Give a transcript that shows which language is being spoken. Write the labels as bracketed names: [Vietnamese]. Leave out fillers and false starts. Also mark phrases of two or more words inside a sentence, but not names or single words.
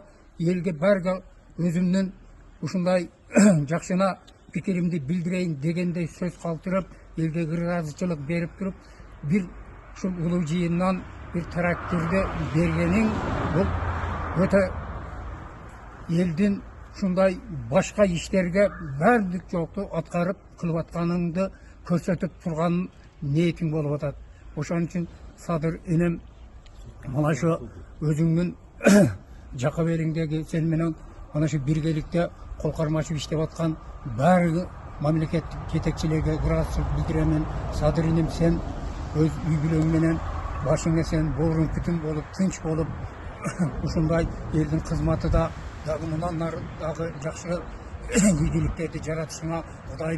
[Kyrgyz] элге барга өзүмдүн ушундай жакшына пикиримди билдирейин дегендей сөз калтырып, элге ыраазычылык берип туруп, бир ушул улуу жыйындан бир тракторду бергениң бул өтө элдин ушундай башка иштерге баардык жокту аткарып кылып атканыңды көрсөтүп турган ниетиң болуп атат. Ошон үчүн Садыр энем мына ошо өзүңдүн Жакабелиңдеги сен менен ана шу биргеликте кол кармашып иштеп аткан бары мамлекеттик жетекчилерге ырайчылык билдиремин. Садыр инем, sen өз үй бүлөң менен башыңа сен боорун бүтүн болуп, тынч болуп, ушундай элдин кызматыда дагы мындан ары дагы жакшы ийгиликтерди жаратышыңа Кудайым